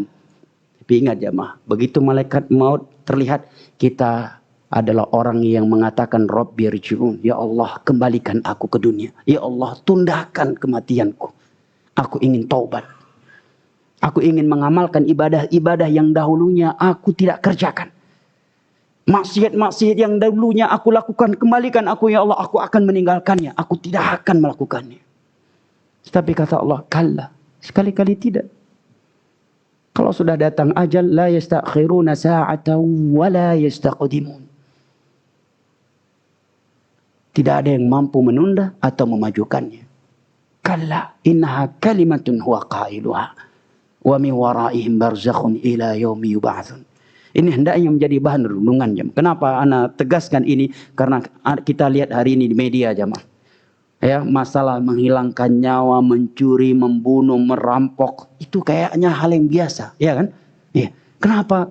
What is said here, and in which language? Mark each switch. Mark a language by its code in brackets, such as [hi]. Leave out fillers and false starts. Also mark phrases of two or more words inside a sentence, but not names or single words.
[id] Tapi ingat jamaah, begitu malaikat maut terlihat, kita adalah orang yang mengatakan [ar] رب ارجعون, يا الله [id] kembalikan aku ke dunia, [ar] يا الله [id] tundakan kematianku, aku ingin taubat, aku ingin mengamalkan ibadah-ibadah yang dahulunya aku tidak kerjakan, maksiat-maksiat yang dahulunya aku lakukan, kembalikan aku [ar] يا الله, [id] aku akan meninggalkannya, aku tidak akan melakukannya. Tapi kata Allah, kalla, sekali-kali tidak. Kalau sudah datang ajal, [ar] لا يستأخرون ساعة ولا يستقدمون. [id] Tidak ada yang mampu menunda atau memajukannya. [ar] كلا إنها كلمة هو قائلها ومن ورائهم برزخ إلى يوم يبعثون. [id] Ini hendaknya menjadi bahan renungan jemaah. Kenapa ana tegaskan ini? Karena kita lihat hari ini di media jemaah. Ya, masalah menghilangkan nyawa, mencuri, membunuh, merampok, itu kayaknya hal yang biasa, ya kan? Ya. Kenapa?